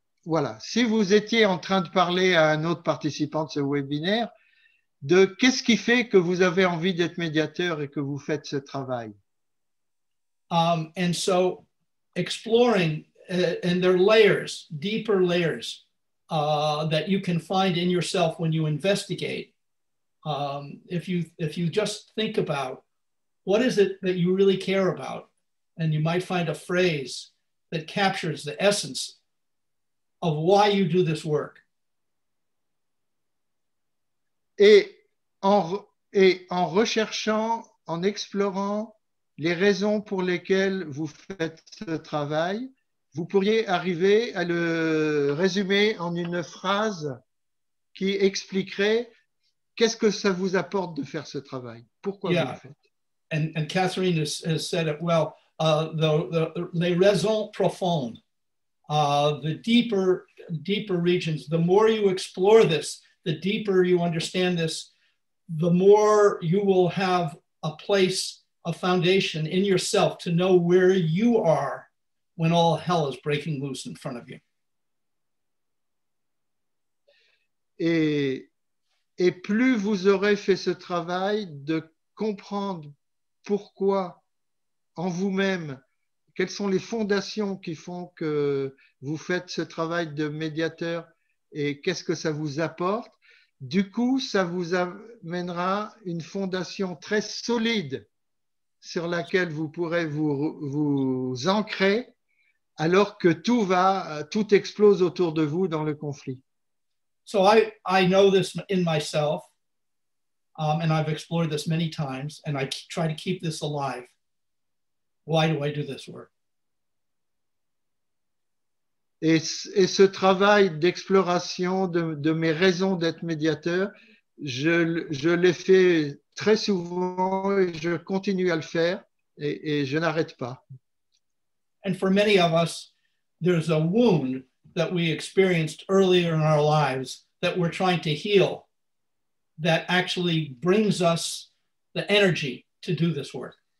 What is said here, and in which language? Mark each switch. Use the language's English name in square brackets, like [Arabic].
[French] voilà, si vous étiez en train de parler à un autre participant de ce webinaire, de qu'est-ce qui fait que vous avez envie d'être médiateur et que vous faites ce travail. [English] And so exploring, and there are layers, deeper layers that you can find in yourself when you investigate. If you just think about what is it that you really care about, and you might find a phrase that captures the essence of why you do this work. [French] Et en recherchant, en explorant les raisons pour lesquelles vous faites ce travail, vous pourriez arriver à le résumer en une phrase qui expliquerait qu'est-ce que ça vous apporte de faire ce travail, pourquoi vous le faites. [English] And Catherine has said it well, [French] les raisons profondes, [English] the deeper regions, the more you explore this, the deeper you understand this, the more you will have a place, a foundation in yourself to know where you are when all hell is breaking loose in front of you. [French] Et plus vous aurez fait ce travail de comprendre pourquoi en vous-même, quelles sont les fondations qui font que vous faites ce travail de médiateur et qu'est-ce que ça vous apporte, du coup, ça vous amènera une fondation très solide sur laquelle vous pourrez vous ancrer alors que tout explose autour de vous dans le conflit. [English] So I know this in myself, and I've explored this many times, and I try to keep this alive. Why do I do this work? [French] Et ce travail d'exploration de mes raisons d'être médiateur, je l'ai fait très souvent et je continue à le faire et je n'arrête pas. [English] And for many of us, there's a wound that we experienced earlier in our lives that we're trying to heal that actually brings us the energy to do this work.